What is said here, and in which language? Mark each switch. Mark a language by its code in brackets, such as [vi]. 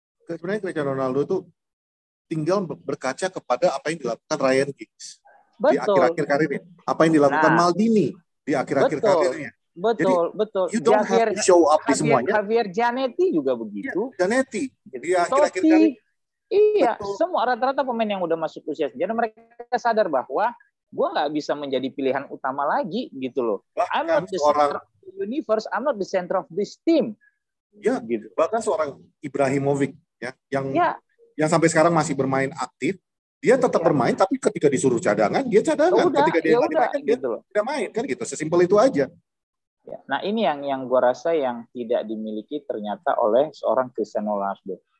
[id] Sebenarnya Cristiano Ronaldo tuh tinggal berkaca kepada apa yang dilakukan Ryan Giggs di akhir-akhir karirnya, apa yang dilakukan Maldini di akhir-akhir karirnya. Betul. [en] You don't have to show up [id] di semuanya. Javier Zanetti juga begitu. Zanetti di akhir-akhir karir. Iya, semua rata-rata pemain yang udah masuk usia sejarah mereka sadar bahwa gue nggak bisa menjadi pilihan utama lagi gitu loh. [en] I'm not the center of the universe, I'm not the center of this team. [id] Ya, gitu. Bahkan seorang Ibrahimovic ya, yang sampai sekarang masih bermain aktif, dia tetap bermain, tapi ketika disuruh cadangan, dia cadangan. Ketika dia nggak dimainkan, dia tidak main, kan gitu. Sesimpel itu aja. Ya. Nah ini yang gue rasa yang tidak dimiliki ternyata oleh seorang Cristiano Ronaldo.